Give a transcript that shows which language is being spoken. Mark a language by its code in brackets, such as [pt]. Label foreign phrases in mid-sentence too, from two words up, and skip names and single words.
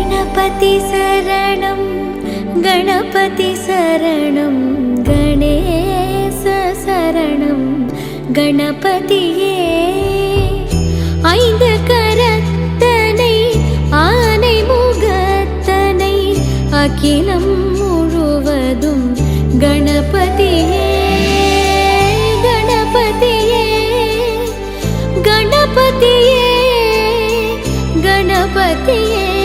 [sa] गणपति शरणं गणपति शरणं गणेश शरणं गणपतिये [ta] ஐந்து கரத்தனை ஆனை முகத்தனை அகிலம் முழுவதும் கணபதியே கணபதியே கணபதியே गणपतिये